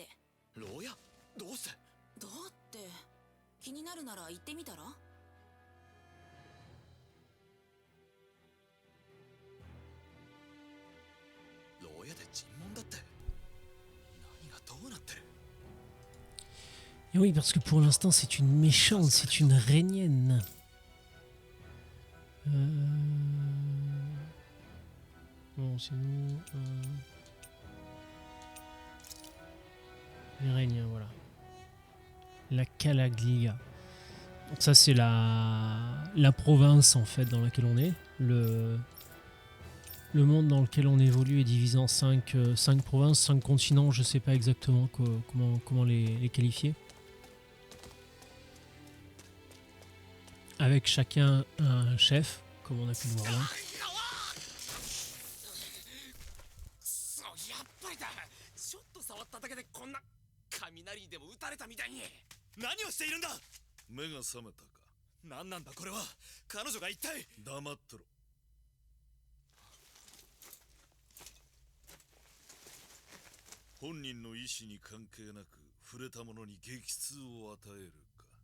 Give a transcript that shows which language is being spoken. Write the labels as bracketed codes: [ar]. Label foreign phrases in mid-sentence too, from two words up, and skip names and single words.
[ja] 牢屋？どうして？だって気になるなら行ってみたら？牢屋で尋問だって。何がどうなってる？ [fr] Et oui, parce que pour l'instant, c'est une méchante, c'est une rhénienne. Bon, sinon... Les rhéniens, voilà. La Calaglia. Donc ça, c'est la province, en fait, dans laquelle on est. Le monde dans lequel on évolue est divisé en 5 provinces, 5 continents, je sais pas exactement comment les qualifier. Avec chacun un chef, comme on a pu le voir là. [ja] やっぱりだ。ちょっと触っただけでこんな雷にでも打たれたみたいに。何をしているんだ？目が覚めたか。何なんだこれは。彼女が一体。黙ってろ。本人の意思に関係なく触れた者に激痛を与えるか。